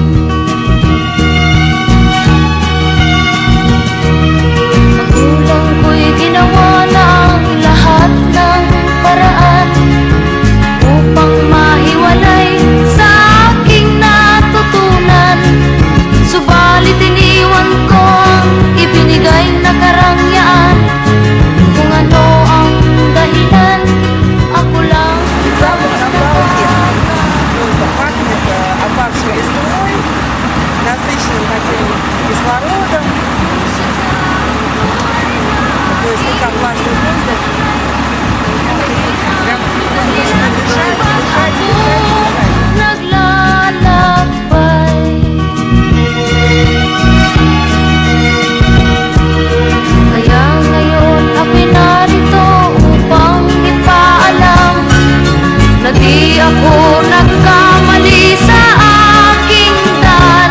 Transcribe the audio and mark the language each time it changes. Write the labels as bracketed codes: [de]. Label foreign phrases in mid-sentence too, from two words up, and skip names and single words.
[tl] Magulang ko'y ginawa na ang lahat ng paraan upang mahiwalay sa aking natutunan. Subalit iniwan ko ang ibinigay na karangyaan. Kung ano ang dahilan, ako lang. [ru] Опавшая весной, насыщенным таким кислородом. То есть вот так влажный воздух. Прям нужно дышать, дышать, дышать, дышать. [tl] Naglalakbay, kaya ngayon ako'y narito upang ipaalam na di ako nagkamali sa aking daan.